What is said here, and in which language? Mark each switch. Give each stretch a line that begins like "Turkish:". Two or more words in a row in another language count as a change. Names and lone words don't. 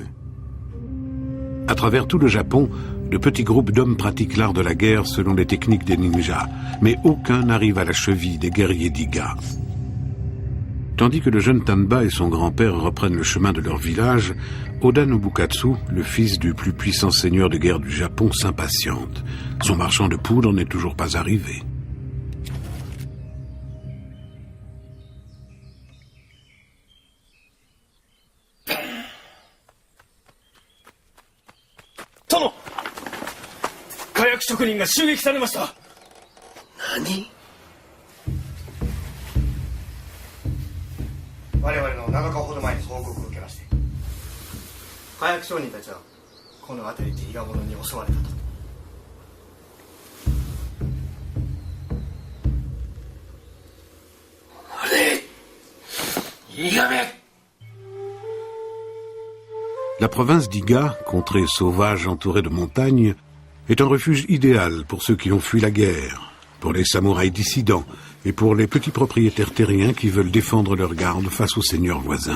French: À travers tout le Japon, de petits groupes d'hommes pratiquent l'art de la guerre selon les techniques des ninjas, mais aucun n'arrive à la cheville des guerriers d'Iga. Tandis que le jeune Tanba et son grand-père reprennent le chemin de leur village, Oda Nobukatsu, le fils du plus puissant seigneur de guerre du Japon, s'impatiente. Son marchand de poudre n'est toujours pas arrivé. Tomo!
Japanese: 火薬職人が襲撃されました。何？我々の7日ほど前に報告を受けまして、火薬商人たちはこの辺りで伊賀者に襲われたと。あれ、伊賀め。
French: La province d'Iga, contrée sauvage entourée de montagnes, est un refuge idéal pour ceux qui ont fui la guerre, pour les samouraïs dissidents et pour les petits propriétaires terriens qui veulent défendre leur garde face aux seigneurs voisins.